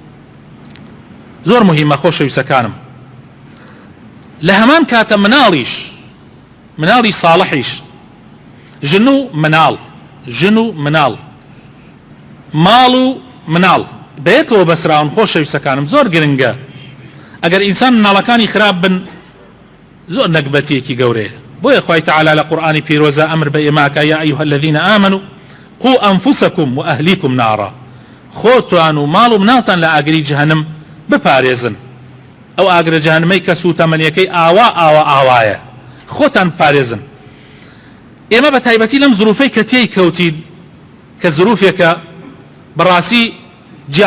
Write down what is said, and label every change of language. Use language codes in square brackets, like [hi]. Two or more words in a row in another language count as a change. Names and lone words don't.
[ckb] زۆر مهمە خۆشەویستەکانم لە هەمان کاتە مناڵی ساڵحیش ژن و مناڵ ماڵ و مناڵ بەیەکەوە بەسراون. خۆشەویستەکانم زۆر گرنگە ئەگەر ئینسان مناڵەکانی خراپ بن زۆر نەکبەتیەکی گەورەیە. بۆیە خوای تەعالە لە قورئانی پیرۆزە ئەمر بە ئێماکە [ar] یا ئەیها الذین آمنوا قوا ئەنفوسەکم وئەهلیکم نارا [ckb] خۆتان و ماڵ و مناڵتان لە ئاگری جەهەنم بپارێزن. ئەو ئاگرە جەهەنمەی کە سوتەمەنیەکەی ئاوایە خۆتان پارێزن. ئێمە بە تایبەتی لەم زروفەی کە تێی کەوتین کە زروفێکە بەڕاستی جیاواز لە